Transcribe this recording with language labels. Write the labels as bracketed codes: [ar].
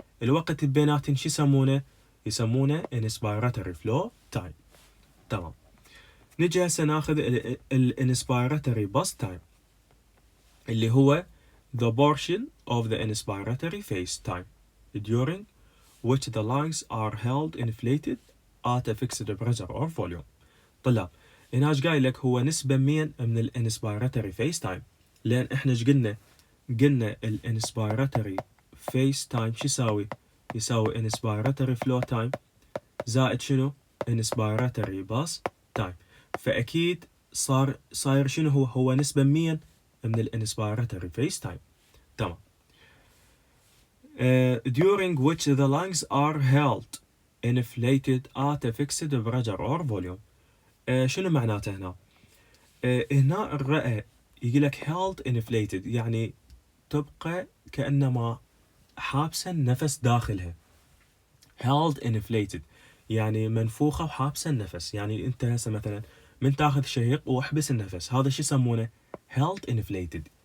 [ar] الوقت بيناتن شو يسمونه؟ يسمونه inspiratory flow time. تمام. نجي هسه ناخذ الانسبيراتوري باس تايم اللي هو [en] the portion of the inspiratory phase time during which the lungs are held inflated at a fixed pressure or volume. [ar] طلاب هنا ايش قايل لك؟ هو نسبة من الانسبيراتوري phase time، لان احنا ايش قلنا الانسبيراتوري phase time شو يساوي؟ يساوي inspiratory flow time زائد شنو؟ inspiratory bus time. فأكيد صاير شنو؟ هو نسبة من الانسبيراتوري phase time. تمام. [en] during which the lungs are held inflated at a fixed pressure or volume. [ar] شنو معناته هنا؟ هنا الرئة يقول لك held inflated يعني تبقى كأنما حابسة النفس داخلها. held inflated يعني منفوخة وحابسة النفس. يعني انت هسه مثلا من تاخذ شهيق واحبس النفس، هذا شو يسمونه؟ held inflated.